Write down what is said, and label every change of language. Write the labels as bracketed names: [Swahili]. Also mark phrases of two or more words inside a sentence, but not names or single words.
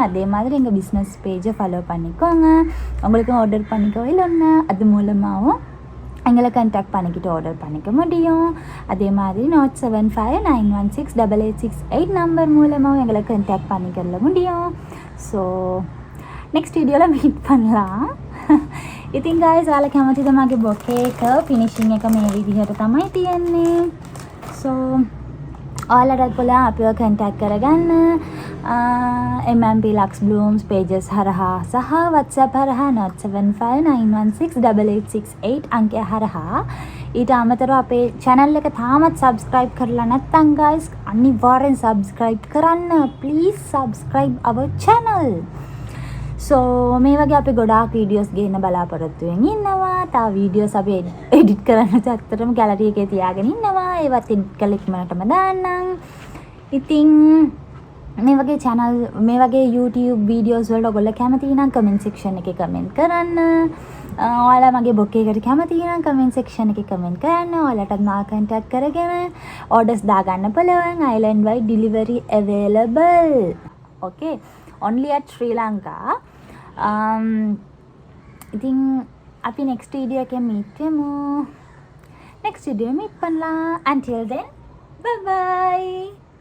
[Tamil] அதே மாதிரி எங்கள் [English] business page follow [Tamil] பண்ணிக்கோங்க. உங்களுக்கும் ஆர்டர் பண்ணிக்கோ இல்லைன்னா அது மூலமாகவும் எங்களை கண்டாக்ட் பண்ணிக்கிட்டு ஆர்டர் பண்ணிக்க முடியும். அதே மாதிரி 075916886 நம்பர் மூலமாகவும் எங்களை கண்டாக்ட் பண்ணிக்கல முடியும். [English] so next video meet [Tamil] பண்ணலாம். [Sinhala] ඉතින් guys ඔයාලා කැමතිද මගේ බොකේ එක ෆිනිෂින් එක මේ විදිහට තමයි තියෙන්නේ. so ඔයාලට පුළුවන් අපිව contact කරගන්න MMP Lux Blooms pages හරහා සහ WhatsApp හරහා 075916886 අංකය හරහා. ඊට අමතරව අපේ channel එක තාමත් subscribe කරලා නැත්නම් guys අනිවාර්යෙන් subscribe කරන්න. [English] please subscribe our channel. [Sinhala] so මේ වගේ අපි ගොඩාක් වීඩියෝස් ගේන්න බලාපොරොත්තු වෙමින් ඉන්නවා. තව වීඩියෝස් අපි එඩිට් කරන්න ඇත්තටම ගැලරි එකේ තියාගෙන ඉන්නවා. ඒවත් එඩිට් කරලා ඉක්මනටම දාන්නම්. ඉතින් මේ වගේ channel මේ වගේ YouTube වීඩියෝස් වලට ඔයගොල්ලෝ කැමති නම් [English] comment section [Sinhala] එකේ comment කරන්න. ඔයාලා මගේ බොකේ එකට කැමති නම් [English] comment section [Sinhala] එකේ comment කරන්න. ඔයාලටත් මාව contact කරගෙන orders දාගන්න පුළුවන්. [English] island wide delivery available. okay only at Sri Lanka. [Sinhala] ඉතින් අපි [English] next video එකේ meet වෙමු. next video meet [Tamil] பண்ணலாம். [English] until then bye bye.